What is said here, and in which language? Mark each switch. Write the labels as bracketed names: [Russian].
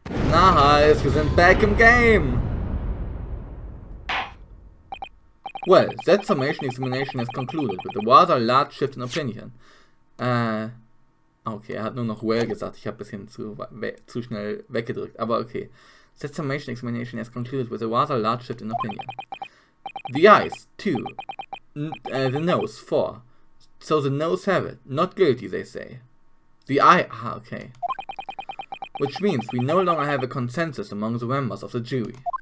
[German] Nice, wir sind back im game! [English] Well, that summation examination has concluded with a rather large shift in opinion. [German] Okay, hat nur noch well gesagt, ich habe ein bisschen zu schnell weggedrückt, aber okay. [English] That summation examination has concluded with a rather large shift in opinion. The eyes, 2. The nose, 4. So the nose have it. Not guilty, they say. The eye, okay. Which means we no longer have a consensus among the members of the jury.